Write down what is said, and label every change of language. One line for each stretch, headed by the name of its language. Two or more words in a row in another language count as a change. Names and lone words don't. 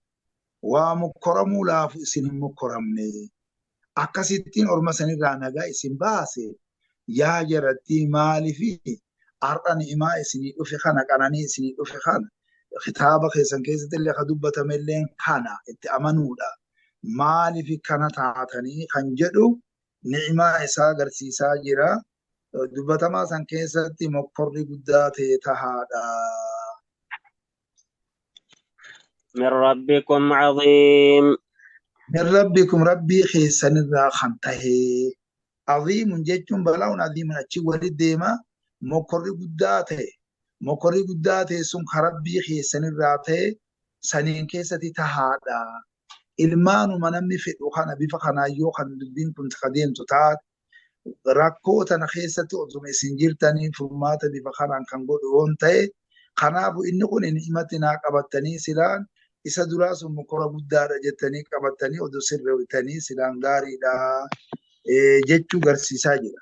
Oromo: Waa mokkoramuu laafu isin hin mokkoramne akkasittiin orma sanirraa nagaa isin baase yaa jaratti maalifi har'a ni'imaa isinii dhufe kana qananii isinii dhufe kana kitaaba keessan keessatti illee ka dubbatamellee kana itti amanuudha. Maalifi kana taatanii kan jedhu ni'imaa isaa agarsiisaa jira. Dubbatamaa san keessatti mokkorri guddaa ta'e tahaadha.
Arabic: من ربكم عظيم من ربكم
Oromo: rabbii keessanirraa kan tahe aziimun jechuun balaa'uun aziimun achi walit deema mokkorri guddaa ta'e sun ka rabbii keessanirraa ta'e saniin keessatti tahaadha. Ilmaanuma namni fedhu kana bifa kanaan yoo kan dubbiin kun deemtu taate rakkoo tana keessatti osuma isin jirtanii furmaata bifa kanaan kan godhu yoon ta'e kanaafu inni kun ni'imatti naa qabattanii silaan isa duraa sun mokkora guddaadha jettanii qabattanii oduu sirreewwitanii silaan gaariidha jechuu garsiisaa jira.